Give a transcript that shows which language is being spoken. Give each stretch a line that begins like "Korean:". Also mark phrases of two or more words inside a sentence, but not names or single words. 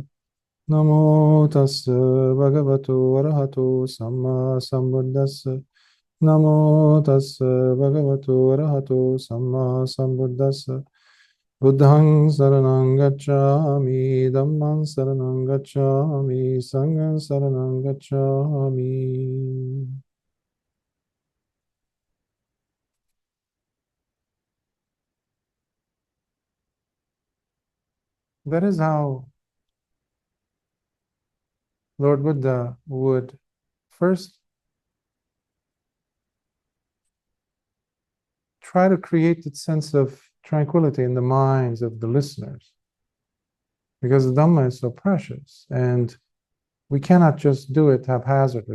Pali: Namo tassa bhagavato arahato samma sambuddhassa. Namo tassa bhagavato arahato samma sambuddhassa. Buddhang saranang gacchami, Dhammang saranang gacchami, Sanghang saranang gacchami.
English: That is how Lord Buddha would first try to create that sense of tranquility in the minds of the listeners, because the Dhamma is so precious, and we cannot just do it haphazardly.